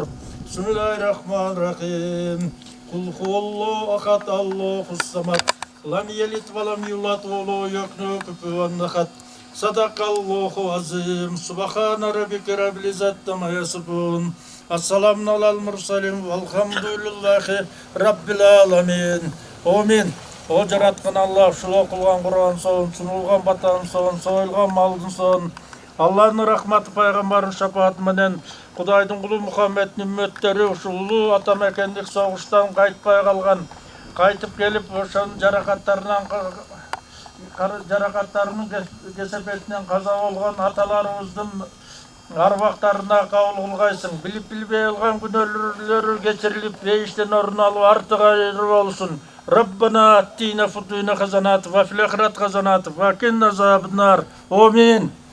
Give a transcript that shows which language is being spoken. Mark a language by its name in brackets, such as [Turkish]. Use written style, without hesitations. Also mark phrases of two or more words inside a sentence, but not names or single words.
[Arabic] بسم الله الرحمن الرحيم. قل هو الله أحد الله الصمد. لم يلد ولم يولد ولم يكن كفوا أحد. صدق الله العظيم. سبحان ربك رب العزة عما يصفون. السلام على المرسلين والحمد لله رب العالمين. Амин. [Kyrgyz] О жараткан Аллах, ушул окулган Куран соон, сунулган батан соон, союлган малдын соон, Аллахтын рахматы пайгамбардын шапааты менен Кудайдын кулу Мухаммеддин үммөттөрү ушул улуу атамекендик согуштан кайтпай калган, кайтып келип ошонун жаракаттарынан жаракаттарынын кесепетинен каза болгон аталарыбыздын арбактарына кабыл кылгайсың. Билип билбей кылган күнөөлөрү кечирилип, бейиштен орун алып артык айыр болсун. [Arabic] ربنا آتنا في الدنيا حسنة وفي الآخرة حسنة وقنا عذاب النار. Amin.